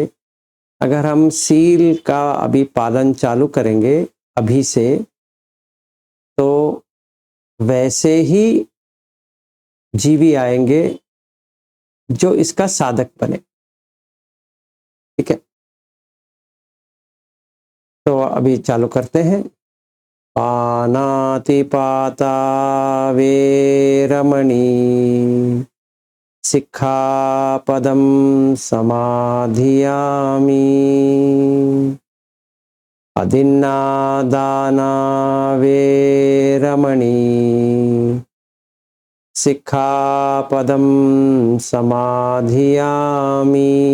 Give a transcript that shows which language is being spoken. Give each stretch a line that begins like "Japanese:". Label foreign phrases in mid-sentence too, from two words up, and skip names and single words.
Hindi: अगर हम सील का अभी पालन चालू करेंगे अभी से, तो वैसे ही जीवी आएंगे जो इसका साधक बने, ठीक है। तो अभी चालू करते हैं।
Pali: पानातिपाता वेरमणि, सिक्खापदं समाधियामि, अदिन्नादाना वेरमणि, सिक्खापदं समाधियामि,